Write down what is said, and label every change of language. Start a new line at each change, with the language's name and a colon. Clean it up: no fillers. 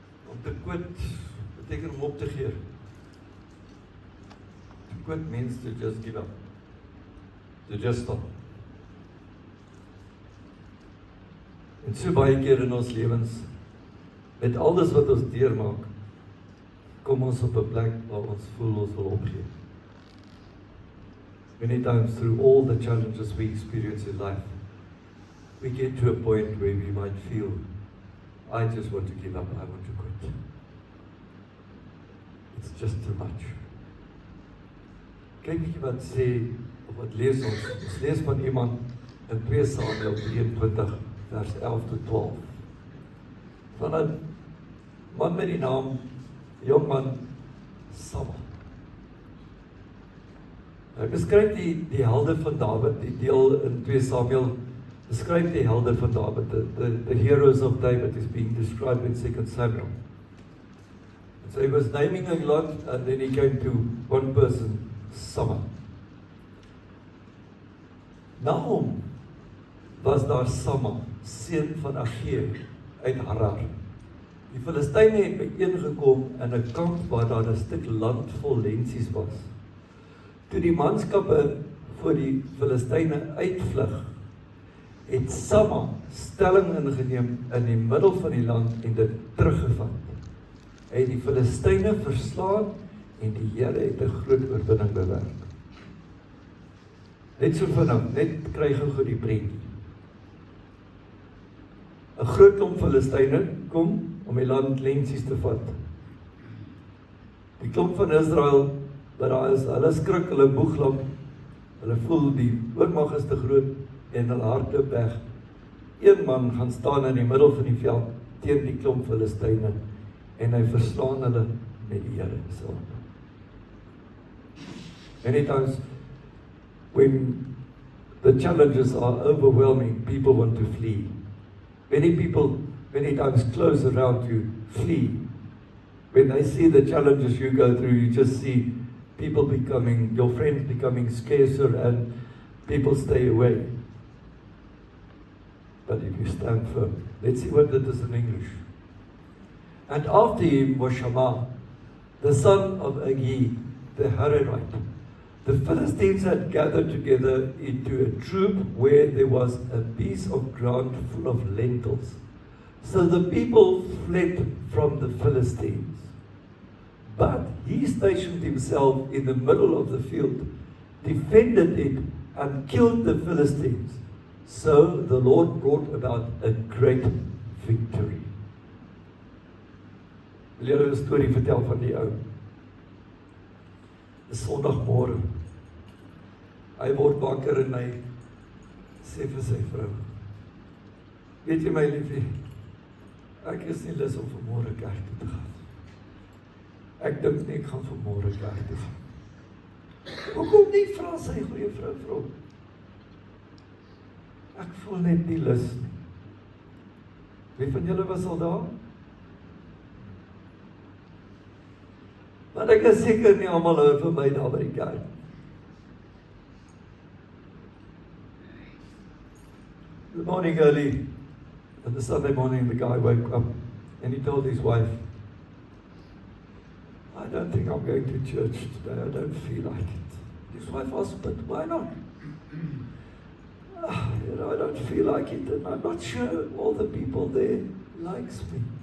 Afrikaans: Om te quit beteken om op te gee.
English: To quit means to just give up. To just stop.
Afrikaans: En so baie keer in ons lewens, met alles wat ons deurmaak, kom ons op 'n plek waar ons voel ons wil opgee.
English: Many times through all the challenges we experience in life, we get to a point where we might feel, I just want to give up, I want to quit. It's just too much.
Afrikaans: Kyk bietjie wat sê, of wat lees ons. Ons lees van iemand in 2 Samuel 23, vers 11 tot 12. Van 'n man met die naam, jongman Samma. Hy beskryf die helde van Dawid, die deel in 2 Samuel, beskryf die helde van Dawid,
English: the heroes of David is being described in 2 Samuel. And so he was naming a lot, and then he came to one person, Samma.
Afrikaans: Na hom was daar Samma, seun van Agee, uit Harar. Die Filistyne het byeengekom in 'n kamp waar daar 'n stuk land vol lensies was. Toe die manskappe voor die Filistyne uitvlug, het Samma stelling ingeneem in die middel van die land en dit teruggevat. Hy het die Filistyne verslaan en die Here het 'n groot oorwinning bewerk. Net so vinnig, net kry gou die prentjie. 'n Groot klomp Filistyne kom om die land lensies te vat. Die klomp van Israel, wat daar is, hulle skrik, hulle boeglam, hulle voel die oormag is te groot en hulle hardloop weg. Een man gaan staan in die middel van die veld teen die klomp Filistyne en hy verslaan hulle met die Here se hand.
English: Many times when the challenges are overwhelming, people want to flee. Many people, many times close around you, flee. When they see the challenges you go through, you just see people becoming, your friends becoming scarcer and people stay away. But if you stand firm, let's see what that is in English. And after him was Shammah, the son of Agi, the Hararite. The Philistines had gathered together into a troop where there was a piece of ground full of lentils. So the people fled from the Philistines. But he stationed himself in the middle of the field, defended it, and killed the Philistines. So the Lord brought about a great victory.
Afrikaans: Wil julle 'n storie vertel van die ou? Dis Sondagmôre. Hy word wakker en hy sê vir sy vrou, weet jy my liefie, ek is nie lus om vanmôre kerk toe te gaan. Ek dink nie ek gaan vanmôre kerk toe gaan. Hoekom nie, vra sy goeie vrou vir hom? Ek voel net nie lus nie. Wie van julle was al daar? Want ek is seker nie almal hou vir my daar by die kerk.
English: The morning early, on the Sunday morning, the guy woke up and he told his wife, I don't think I'm going to church today, I don't feel like it. His wife asked, but why not? I don't feel like it, and I'm not sure all the people there likes me.